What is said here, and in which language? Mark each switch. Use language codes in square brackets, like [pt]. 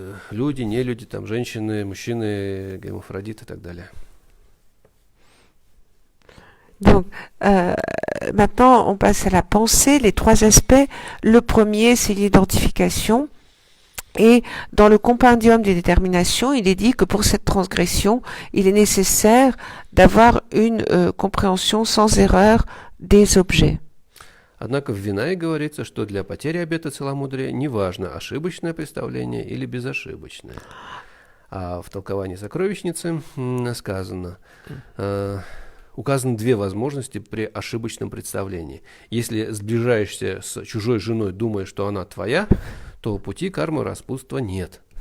[ru] Люди, нелюди, там, женщины, мужчины, гермафродиты и так далее. [fr] Donc, maintenant, on passe à la pensée, les trois aspects. Le premier, c'est l'identification. Et dans le compendium des déterminations, il est dit que pour cette transgression, il est nécessaire d'avoir une compréhension sans erreur des objets. [ru] Однако в Винае говорится, что для потери обета целомудрия неважно, ошибочное представление или безошибочное. А в толковании сокровищницы сказано, указаны две возможности при ошибочном представлении. Если сближаешься с чужой женой, думая, что она твоя, то пути кармы распутства нет.